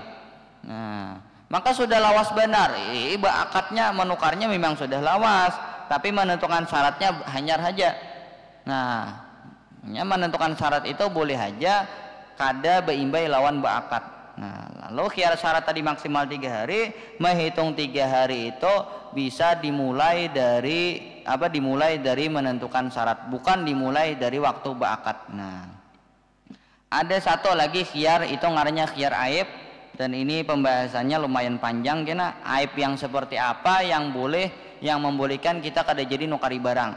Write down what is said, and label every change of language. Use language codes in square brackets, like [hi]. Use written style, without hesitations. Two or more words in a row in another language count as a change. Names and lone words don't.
[bjn] Nah maka sudah lawas benar, akadnya menukarnya memang sudah lawas, tapi menentukan syaratnya hanyar saja. Nah, menentukan syarat itu boleh saja kada beimbai lawan berakad. [id] Nah, lalu [ar] khiyar syarat [id] tadi maksimal 3 hari, menghitung 3 hari itu bisa dimulai dari menentukan syarat, bukan dimulai dari waktu berakad. [bjn] Nah, ada satu lagi khiyar itu ngarannya [ar] khiyar aib. [bjn] Dan ini pembahasannya lumayan panjang kena, aib yang seperti apa yang boleh, yang membolehkan kita kada jadi nukari barang.